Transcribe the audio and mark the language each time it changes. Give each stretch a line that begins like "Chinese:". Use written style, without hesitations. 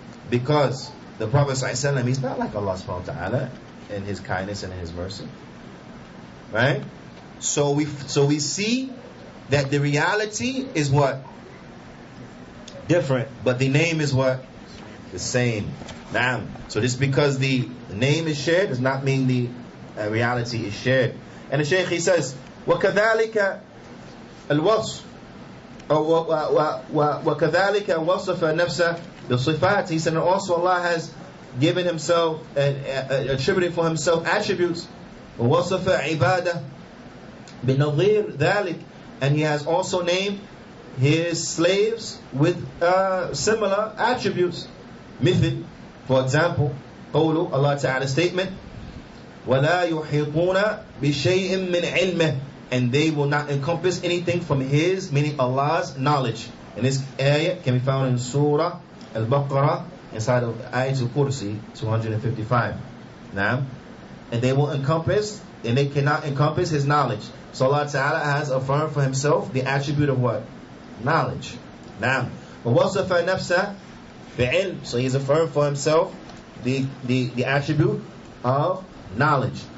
English: Because the Prophet ﷺ, he's not like Allah subhanahu wa ta'ala in his kindness and in his mercy. Right? So we see that the reality is what? Different, but the name is what? The same. Now, so just because the name is shared does not mean the reality is shared. And the Shaykh he says,
Arabic: وَكَذَلِكَ الْوَصْفِ وَكَذَلِكَ وَصَفَ نَفْسَ بِالصِّفَاتِ.
English: He said, and also Allah has given himself attributed for himself attributes.
Arabic: وَوَصَفَ عِبَادَهُ بِنَظِيرِ ذَلِكَ.
English: And he has also named his slaves with similar attributes.
Arabic: Mithil,
English: for example,
Arabic: قوله,
English: Allah Ta'ala's statement,
Arabic: وَلَا يُحِيطُونَ بِشَيْءٍ مِّنْ عِلْمِهِ.
English: And they will not encompass anything from his, meaning Allah's knowledge. And this ayah can be found in Surah Al-Baqarah, inside of Ayatul Kursi 255. Now, and they will encompass, and they cannot encompass his knowledge. So Allah Ta'ala has affirmed for himself the attribute of what? knowledge.
Arabic: Now, وَوَصَفَ نَفْسَهُ بِعِلْمٍ.
English: So he's affirmed for himself the attribute of knowledge.